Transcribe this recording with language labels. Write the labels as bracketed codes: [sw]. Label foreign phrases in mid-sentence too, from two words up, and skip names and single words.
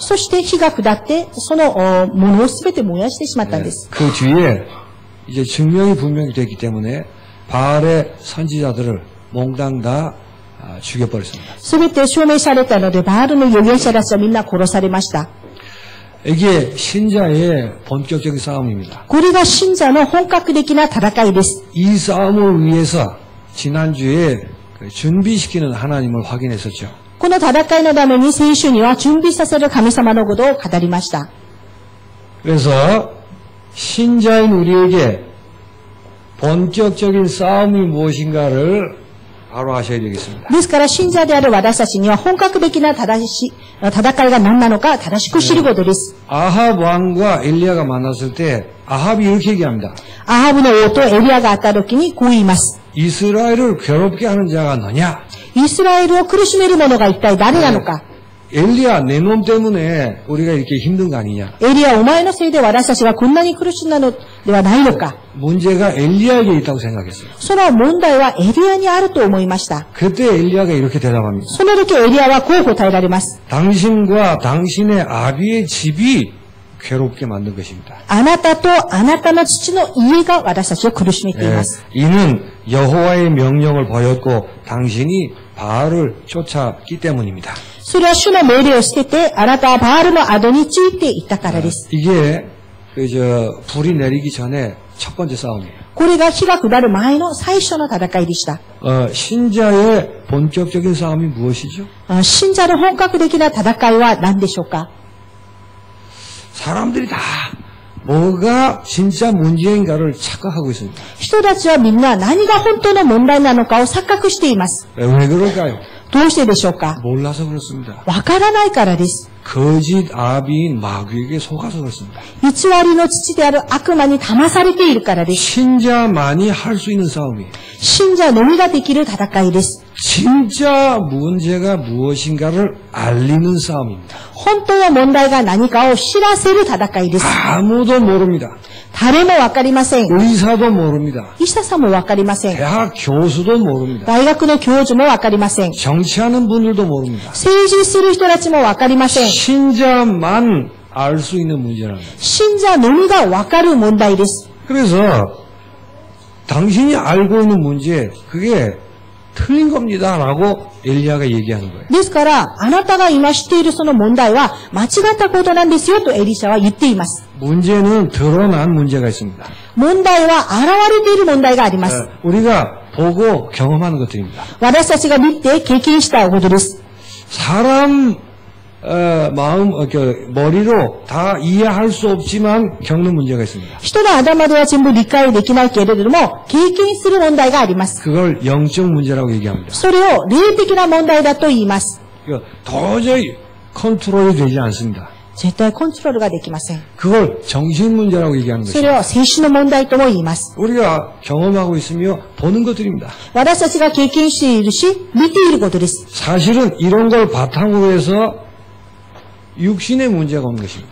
[ja] そして火が下ってそのものをすべて燃やしてしまったんです。 [ko] 그 뒤에 이제 증명이 분명히 됐기 때문에 바알의 선지자들을 몽땅 다 죽여버렸습니다. [ja] すべて証明されたので、バールの預言者たちはみんな殺されました。 [ko] 이게 신자의 본격적인 싸움입니다. [ja] これが信者の本格的な戦いです。 [ko] 이 싸움을 위해서 지난주에 준비시키는 하나님을 확인했었죠. [ja] この戦いのために先週には準備させる神様のことを語りました。 [ko] 그래서 신자인 우리에게 본격적인 싸움이 무엇인가를 바로 아셔야 되겠습니다. [ja] ですから信者である私たちには本格的な戦いが何なのか正しく知ることです。 [ko] 아합 왕과 엘리야가 만났을 때 아합이 이렇게 얘기합니다. [ja] アハブの王とエリアが会った時にこう言います。 [ko] 이스라엘을 괴롭게 하는 자가 너냐? [ja] イスラエルを苦しめる者が一体誰なのか。 [ko] 엘리야 내 놈 때문에 우리가 이렇게 힘든 거 아니냐. [ja] エリア、お前のせいで私たちがこんなに苦しんだのではないのか。 [ko] 문제가 엘리야에게 있다고 생각했어요. [ja] その問題はエリアにあると思いました。 [ko] 그때 엘리야가 이렇게 대답합니다. [ja] その時エリアはこう答えられます。 [ko] 당신과 당신의 아비의 집이 괴롭게 만든 것입니다. [ja] あなたとあなたの父の家が私たちを苦しめています。 [ko] 이는 여호와의 명령을 버렸고 당신이 바알을 쫓았기 때문입니다. [ja] それは主の命令を捨てて、あなたはバールの後についていったからです。 [ko] 이게 불이 내리기 전에 첫 번째 싸움이에요. [ja] これが火が下る前の最初の戦いでした。 [ko] 신자의 본격적인 싸움이 무엇이죠? [ja] 信者の本格的な戦いは何でしょうか。 [ko] 사람들이 다 뭐가 진짜 문제인가를 착각하고 있습니다. [ja] 人たちはみんな何が本当の問題なのかを錯覚しています。 [ko] 왜 그럴까요? [ja] どうしてでしょうか。 [ko] 몰라서 그렇습니다. [ja] わからないからです。 [ko] 거짓 아비인 마귀에게 속아서 그렇습니다. [ja] 偽りの父である悪魔に騙されているからです。 [ko] 신자만이 할 수 있는 싸움이에요. [ja] 信者のみができる戦いです。 [ko] 진짜 문제가 무엇인가를 알리는 싸움입니다. [ja] 本当の問題が何かを知らせる戦いです。 [ko] 아무도 모릅니다. [ja] 誰もわかりません。 [ko] 의사도 모릅니다. [ja] 医者さんもわかりません。 [ko] 대학 교수도 모릅니다. [ja] 大学の教授もわかりません。 [ko] 정치하는 분들도 모릅니다. [ja] 政治する人たちもわかりません。 [ko] 신자만 알 수 있는 문제라는 거예요. [ja] 信者のみがわかる問題です。 [ko] 그래서 당신이 알고 있는 문제 그게 틀린 겁니다라고 엘리야가 얘기하는 거예요. [ja] ですから、あなたが今知っているその問題は間違ったことなんですよとエリシャは言っています。 [ko] 문제는 드러난 문제가 있습니다. [ja] 問題は現れている問題があります。 [ko] 우리가 보고 경험하는 것들입니다. [ja] 私たちが見て経験したことです。 [ko] 사람 마음 머리로 다 이해할 수 없지만 겪는 문제가 있습니다. [ja] 人の頭では全部理解できないけれども、経験する問題があります。 [ko] 그걸 영적 문제라고 얘기합니다. [ja] それを霊的な問題だと言います。 [ko] 도저히 컨트롤이 되지 않습니다. [ja] 絶対コントロールができません。 [ko] 그걸 정신 문제라고 얘기하는 [ja] それ [ko] 것입니다. [ja] を精神の問題とも言います。 [ko] 우리가 경험하고 있으며 보는 것들입니다. [ja] 私たちが経験しているし、見ていることです。 [ko] 사실은 이런 걸 바탕으로 해서 육신의 문제가 오는 것입니다.